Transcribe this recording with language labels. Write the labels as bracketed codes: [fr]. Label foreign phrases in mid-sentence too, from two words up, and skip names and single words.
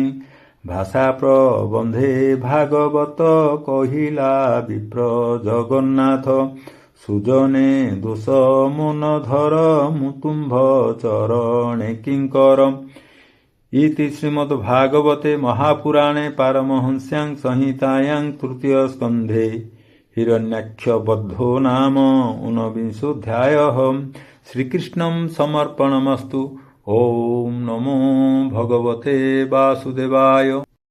[or] ଭାଷା ପ୍ରବନ୍ଧେ ଭାଗବତ କହିଲା ବିପ୍ର ଜଗନ୍ନାଥ। ସୁଜନେ ଦୋଷ ମନ ଧର ମୁଁ ତୁମ୍ଭ ଚରଣେ କିଙ୍କର। [sa] ଇତି ଶ୍ରୀମଦ୍ଭାଗବତେ ମହାପୁରାଣେ ପାରମହଂସ୍ୟାଂ ସଂହିତାୟାଂ ତୃତୀୟ ସ୍କନ୍ଧେ हिरण्याक्ष बद्धो नाम ऊनविंशोऽध्यायः। श्रीकृष्णं समर्पणमस्तु। ओम नमो भगवते वासुदेवाय।